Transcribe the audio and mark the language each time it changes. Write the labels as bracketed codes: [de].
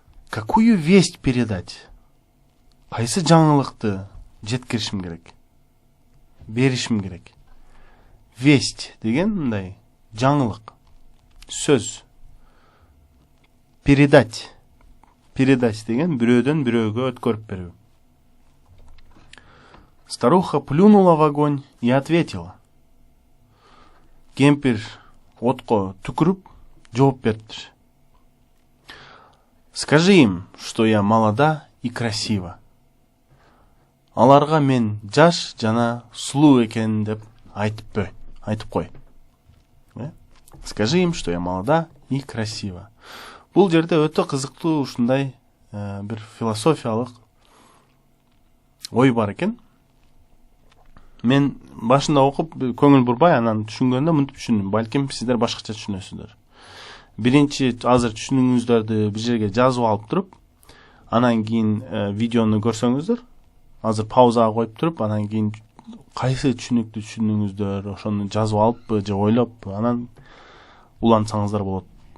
[ru] Какую весть передать? [ky] Кайсы жаңылыкты жеткиришим керек? Беришим керек? Весть деген мындай жаңылык, сөз. Передать. Передать деген бирөөдөн бирөөгө өткөрүп берүү. [ru] Старуха плюнула в огонь и ответила. [ky] Кемпир отко түкіріп жооп бериптир. [ru] Скажи им, что я молода и красива. [ky] Аларга мен жаш жана сулуу экенин деп айтып кой. [ru] Скажи им, что я молода и красива. [ky] Бул жерде өтө кызыктуу ушундай бир философиялык ой бар экен. Мен башында окуп көңүл бурбай анан түшүнгөндө мынтип түшүндүм. Балким сиздер башкача түшүнөсүздөр. Биринчи азыр түшүнүгүңүздөрдү бир жерге жазып алып туруп, анан кийин видеону көрсөңүздөр, азыр паузага коюп туруп, анан кийин кайсы түшүнүктү түшүндүңүздөр, ошону жазып алыппы же ойлоп, анан улантсаңыздар болот.